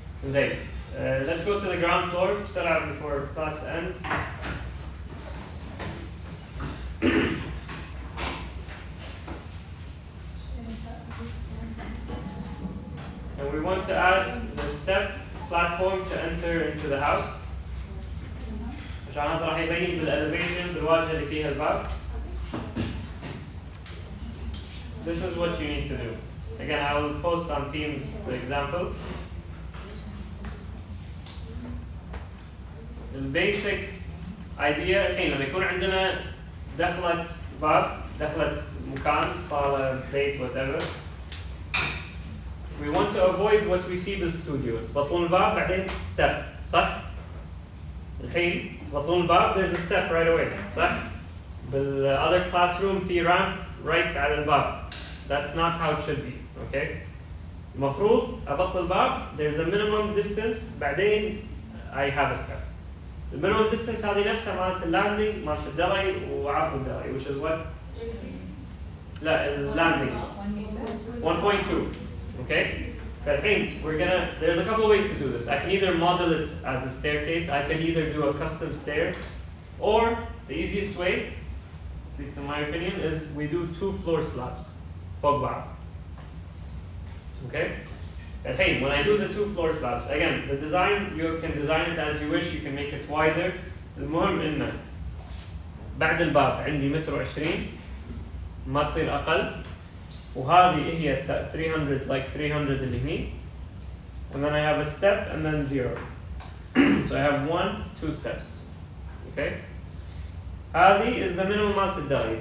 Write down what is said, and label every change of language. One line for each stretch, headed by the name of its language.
English: Zay, let's go to the ground floor. Set out before class ends. And we want to add the step platform to enter into the house.
Arabic: عشان هذا راح يبين بالelevation بالواجهة اللي فيها الباب.
English: This is what you need to do. Again, I will post on Teams the example. The basic idea
Arabic: الحين لما يكون عندنا دخلة باب، دخلة مكان، صالة، بيت،
English: whatever. We want to avoid what we see بالstudio.
Arabic: تبطلون الباب بعدين step، صح؟ الحين تبطلون الباب
English: there's a step right away،
Arabic: صح؟ بال
English: other classroom
Arabic: في
English: ramp right
Arabic: على الباب.
English: That's not how it should be, okay?
Arabic: المفروض أبطل الباب
English: there's a minimum distance
Arabic: بعدين
English: I have a step. The minimum distance
Arabic: هذه نفسها مالت اللاندنج مالت الدرج وعرض الدرج
English: which is what؟
Arabic: لا اللاندنج 1.2,
English: okay?
Arabic: فالحين
English: we're gonna there's a couple ways to do this. I can either model it as a staircase, I can either do a custom stair, or the easiest way, at least in my opinion, is we do 2 floor slabs.
Arabic: فوق بعض.
English: Okay?
Arabic: الحين
English: when I do the 2 floor slabs, again the design you can design it as you wish, you can make it wider.
Arabic: المهم إنه بعد الباب عندي 1.20 ما تصير أقل. وهذه هي 300
English: like
Arabic: 300 اللي هني.
English: And then I have a step and then 0. So I have 1, 2 steps. Okay?
Arabic: هذه
English: is the minimum
Arabic: مالت الدرج.